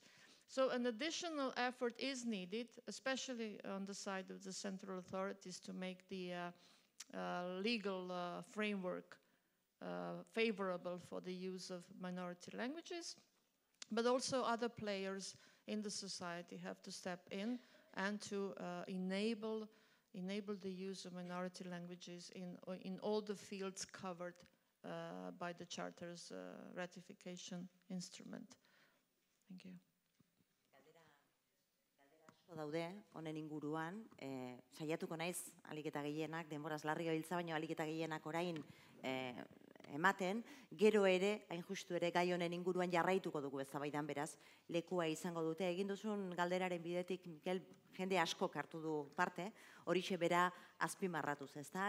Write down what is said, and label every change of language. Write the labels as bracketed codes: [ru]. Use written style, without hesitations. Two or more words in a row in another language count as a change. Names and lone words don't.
[en] So an additional effort is needed, especially on the side of the central authorities, to make the legal framework favorable for the use of minority languages, but also other players in the society have to step in and to enable the use of minority languages in all the fields covered by the Charter's ratification instrument. Thank you. [eu] daude honen inguruan, saiatuko naiz ahalik eta gehienak, denboraz larri gabiltza baino ahalik eta gehienak orain ematen, gero ere, hain justu ere gai honen inguruan jarraituko dugu eztabaidan beraz, lekua izango dute. Egin duzun galderaren bidetik, Mikel, jende asko hartu du parte, horixe bera azpimarratuz, ezta?